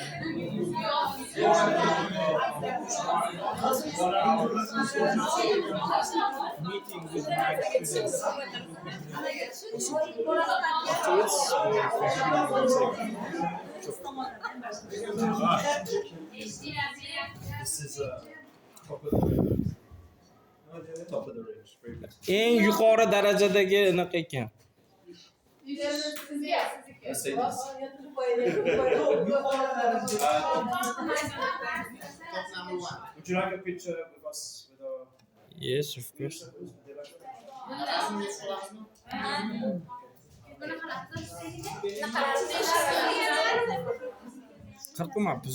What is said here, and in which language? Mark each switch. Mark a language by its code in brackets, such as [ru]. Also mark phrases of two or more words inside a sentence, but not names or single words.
[en] Meeting with my students. This is top of the range. Top of the range. Very good. [uz] Eng yuqori darajadagi anaqa ekan. [en] Let's say this. Top number one. Would you like a picture with us with our? Yes, of course. Qirqimabmiz.